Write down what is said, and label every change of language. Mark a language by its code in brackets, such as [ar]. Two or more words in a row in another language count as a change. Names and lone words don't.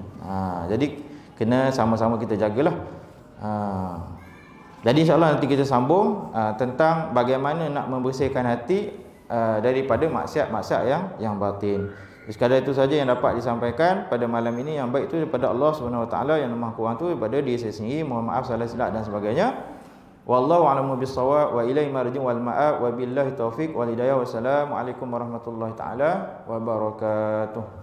[ms] Jadi kena sama-sama kita jagalah. Jadi [ar] إن شاء الله [ms] nanti kita sambung tentang bagaimana nak membersihkan hati daripada maksiat-maksiat yang batin. Sekadar itu saja yang dapat disampaikan pada malam ini. Yang baik itu daripada [ar] الله سبحانه وتعالى, [ms] yang lemah kurang itu daripada diri saya sendiri. Mohon maaf salah silap dan sebagainya. [ar] والله أعلم بالصواب وإليه المرجع والمآب وبالله التوفيق والهداية. والسلام عليكم ورحمة الله تعالى وبركاته.